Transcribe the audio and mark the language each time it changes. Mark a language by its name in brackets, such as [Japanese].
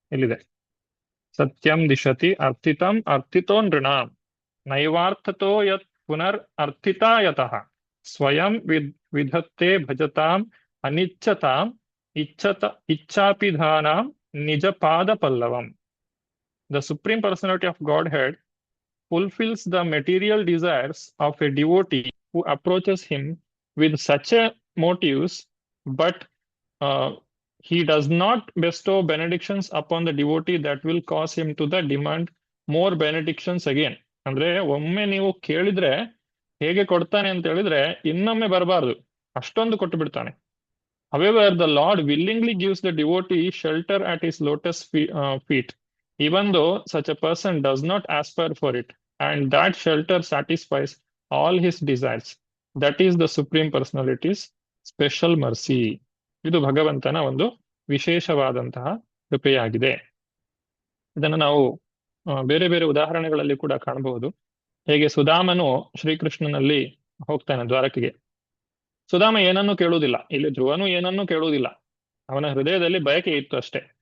[Kannada] ಇಲ್ಲಿದೆ, [Sanskrit] ಸತ್ಯಂ ದಿಶತಿ ಅರ್ಥಿತಂ ಅರ್ಥಿತೋ ನೃಣಾಂ ನೈವಾರ್ಥತೋ ಯತ್ ಪುನರ್ ಅರ್ಥಿತಾ ಯತಃ ಸ್ವಯಂ ವಿಧತ್ತೆ ಭಜತಾಂ ಅನಿಚ್ಛತಾಂ ಇಚ್ಛಾಪಿಧಾನಾಂ ನಿಜಪಾದ ಪಲ್ಲವಂ. [English] The Supreme Personality of Godhead fulfills the material desires of a devotee who approaches him with such a motives, but he does not bestow benedictions upon the devotee that will cause him to demand more benedictions again. [Kannada] ಅಂದ್ರೆ ಒಮ್ಮೆ ನೀವು ಕೇಳಿದ್ರೆ ಹೇಗೆ ಕೊಡ್ತಾನೆ ಅಂತ ಹೇಳಿದ್ರೆ ಇನ್ನೊಮ್ಮೆ ಬರಬಾರ್ದು, ಅಷ್ಟೊಂದು ಕೊಟ್ಟು ಬಿಡ್ತಾನೆ. [English] However, the Lord willingly gives the devotee shelter at his lotus feet, even though such a person does not aspire for it, and that shelter satisfies all his desires. That is the Supreme Personality's special mercy. [Kannada] ಇದು ಭಗವಂತನ ಒಂದು ವಿಶೇಷವಾದಂತಹ ಕೃಪೆಯಾಗಿದೆ. ಇದನ್ನು ನಾವು ಬೇರೆ ಬೇರೆ ಉದಾಹರಣೆಗಳಲ್ಲಿ ಕೂಡ ಕಾಣಬಹುದು. ಹೇಗೆ ಸುಧಾಮನು ಶ್ರೀಕೃಷ್ಣನಲ್ಲಿ ಹೋಗ್ತಾನೆ ದ್ವಾರಕೆಗೆ. ಸುಧಾಮ ಏನನ್ನೂ ಕೇಳುವುದಿಲ್ಲ, ಇಲ್ಲಿ ಧ್ರುವನು ಏನನ್ನೂ ಕೇಳುವುದಿಲ್ಲ, ಅವನ ಹೃದಯದಲ್ಲಿ ಬಯಕೆ ಇತ್ತು ಅಷ್ಟೇ.